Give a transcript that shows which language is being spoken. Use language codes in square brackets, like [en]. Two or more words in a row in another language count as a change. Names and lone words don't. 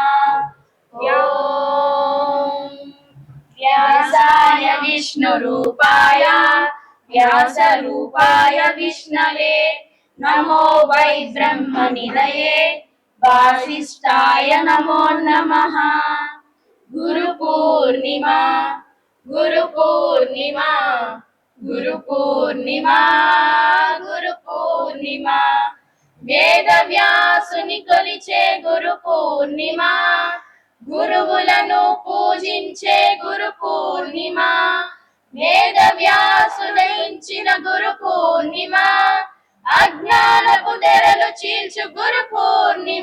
[sa] ओम व्यासाय विष्णुरूपाय व्यासरूपाय विष्णवे नमो वै ब्रह्मनिधये वासिष्ठाय नमो नमः। [te] गुरु पूर्णिमा गुरु पूर्णिमा गुरु पूर्णिमा गुरु पूर्णिमा వేద వ్యాసుని కొలిచే గురు పూర్ణిమ గురువులను పూజించే గురు పూర్ణిమ వేద వ్యాసుదయించిన గురు పూర్ణిమ అజ్ఞానపు తెరలు చీల్చు గురు పూర్ణిమ